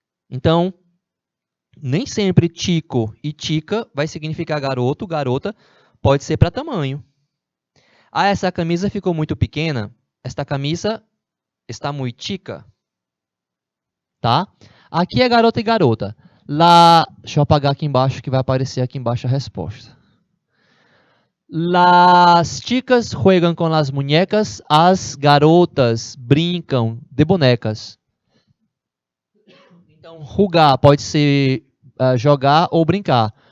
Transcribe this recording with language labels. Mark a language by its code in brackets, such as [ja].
[pt] Então, nem sempre chico e chica vai significar garoto, garota, pode ser para tamanho. Ah, essa camisa ficou muito pequena. Esta camisa está muito chica. Tá? Aqui é garota e garota. Lá, deixa eu apagar aqui embaixo que vai aparecer aqui embaixo a resposta. [es] Las chicas juegan con las muñecas. [pt] As garotas brincam de bonecas. Então, jugar pode ser jogar ou brincar.